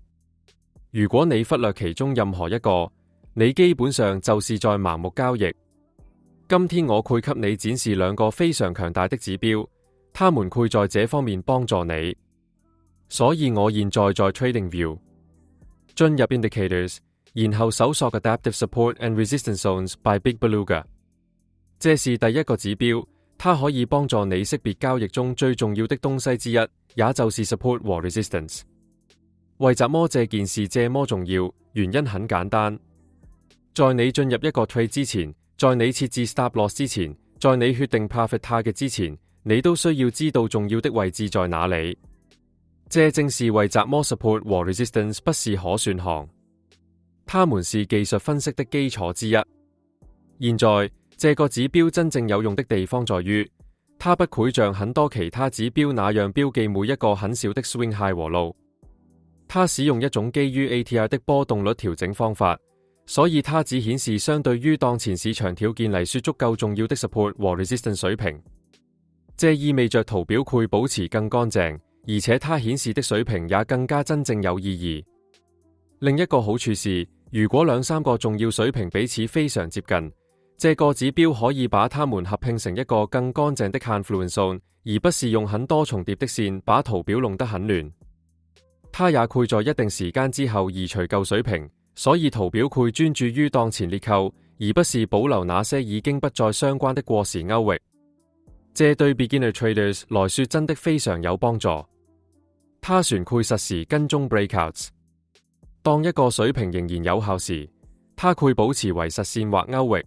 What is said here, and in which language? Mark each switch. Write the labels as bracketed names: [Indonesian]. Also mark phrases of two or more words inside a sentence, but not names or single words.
[Chinese] 如果你忽略其中任何一個，你基本上就是在盲目交易。今天我會給你展示兩個非常強大的指標，他們會在這方面幫助你。所以我現在在 TradingView 進入 Indicators， 然後搜索 Adaptive Support and Resistance Zones by Big Beluga。這是第一個指標，它可以幫助你識別交易中最重要的東西之一，也就是 Support 和 Resistance。為什麼這件事這麼重要？原因很簡單，在你進入一個 trade 之前，在你設置 [English] Stop Loss [Chinese] 之前，在你決定 [English] Profit Target [Chinese] 之前，你都需要知道重要的位置在哪裡。這正是為什麼 Support 和 Resistance 不是可選項，它們是技術分析的基礎之一。現在這個指標真正有用的地方在於，它不會像很多其他指標那樣標記每一個很小的 [English] Swing High [Chinese] 和 Low。它使用一種基於 ATR 的波動率調整方法，所以它只顯示相對於當前市場條件嚟說足夠重要的 Support 和 Resistance 水平。這意味着圖表會保持更乾淨，而且它顯示的水平也更加真正有意義。另一個好處是，如果兩三個重要水平彼此非常接近，這個指標可以把它們合併成一個更乾淨的 [English] Confluence Zone， [Chinese] 而不是用很多重疊的線把圖表弄得很亂。它也會在一定時間之後移除舊水平，所以圖表會專注於當前裂扣，而不是保留那些已經不再相關的過時勾域。這對 [English] Beginner Traders [Chinese] 來說真的非常有幫助。它旋會實時跟蹤 Breakouts， 當一個水平仍然有效時，它會保持為實線或勾域。